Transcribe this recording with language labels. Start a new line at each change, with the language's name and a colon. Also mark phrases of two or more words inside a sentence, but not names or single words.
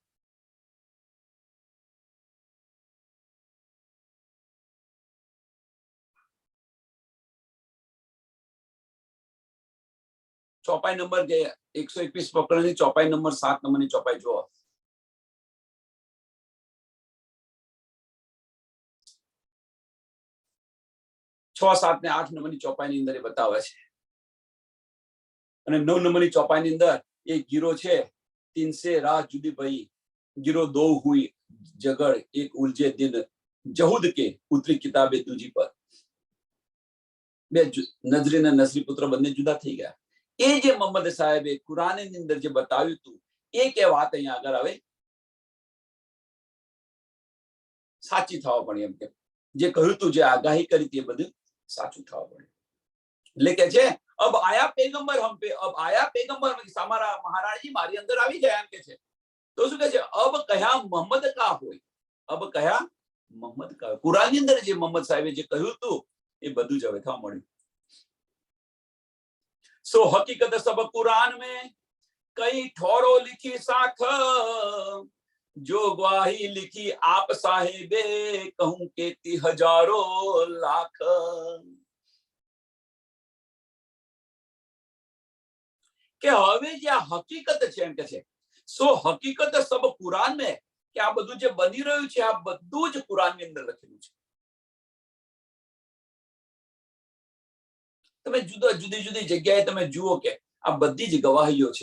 Gujarati: ચોપાઈ નંબર 121 પકડની ચોપાઈ નંબર 7 નંબરની ચોપાઈ જો. 6, 7 ને 8 નંબરની ચોપાઈની અંદર એ બતાવે છે. અને 9 નંબરની ચોપાઈની અંદર એ ગીરો છે,
Hindi: 3 से राह जुदी भई, गिरो 2 हुई जगड़, एक उलझे दिन जहूद के, उतरी किताबे तुझी पर.
Gujarati: બે નજરી અને નસરી પુત્ર બંને જુદા થઈ ગયા. એ જે મોહમ્મદ સાહેબે કુરાનની અંદર જે બતાવ્યું હતું, એ કે વાત અહીંયા આગળ આવે સાચી થવા પડી. એમ કે જે કહ્યું હતું, જે આગાહી કરી હતી, એ બધું સાચું થવા પડે. એટલે કે છે
Hindi: अब आया पैगंबर हम पे, अब आया पैगंबर
Gujarati: અમારા મહારાજજી મારી અંદર આવી ગયા એમ કે છે. તો શું કે છે
Hindi: अब क्या मोहम्मद का होय, अब क्या मोहम्मद का.
Gujarati: કુરાનની અંદર જે મોહમ્મદ સાહેબે જે કહ્યું હતું, એ બધું જ હવે થવા મળ્યું.
Hindi: सो हकीकत सब कुरान में कई ठोरो लिखी साख, जो गवाही लिखी आप साहेबे, कहूं केती हजारों लाख.
Gujarati: કે હવે જે આ હકીકત છે એમ કે છે,
Hindi: सो हकीकत सब कुरान में,
Gujarati: કે આ બધું જે બની રહ્યું છે આ બધું જ કુરાનની અંદર લખેલું છે. તમે જુદી જુદી જગ્યાએ તમે જુઓ કે આ બધી જ ગવાહીઓ છે.